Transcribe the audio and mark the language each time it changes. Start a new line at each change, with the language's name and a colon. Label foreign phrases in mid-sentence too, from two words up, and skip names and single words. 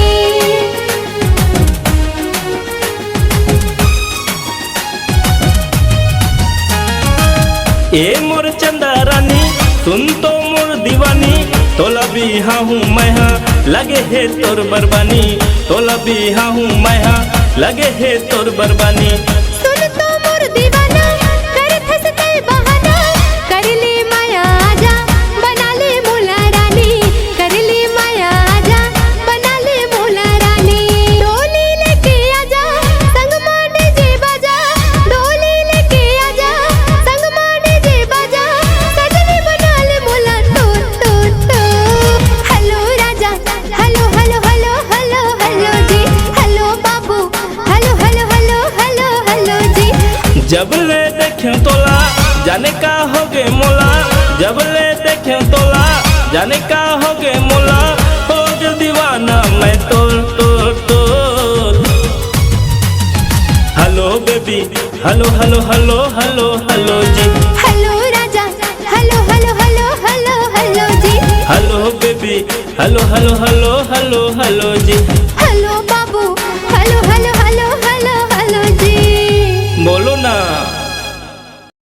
Chhattisgarhi: ए मोर चंदा रानी सुन तो मोर दीवानी, तोला बिहा हूँ मैं हाँ लगे है तोर बरबानी, तोला बिहा हूँ मैं हाँ लगे है तोर बरबानी। सुन तो मोर दीवाना कर थस तय बहाना, कर ले माया आजा बना ले मोला रानी, कर ले माया आजा बना ले मोला रानी। डोली लेके आजा संग माने जे बाजा, डोली लेके आजा संग माने जे बाजा, सजनी बना ले मोला तोर तोर तोर। हेलो राजा
English: hello hello hello hello hello
Chhattisgarhi: जी, हेलो बाबू
English: hello hello hello hello hello
Chhattisgarhi: जी। जब ले देखे तोला जाने का हो गे मोला, जब ले देखे तोला जाने का हो गे मोला, हो गे दीवाना मैं तोर तोर तोर। हेलो बेबी
English: hello hello hello hello hello
Chhattisgarhi: जी, हेलो राजा
English: hello hello hello hello hello
Chhattisgarhi: जी, हेलो बेबी
English: hello hello hello hello hello
Chhattisgarhi: जी, हेलो बाबू
English: hello hello hello hello hello
Chhattisgarhi: जी। बोलो ना।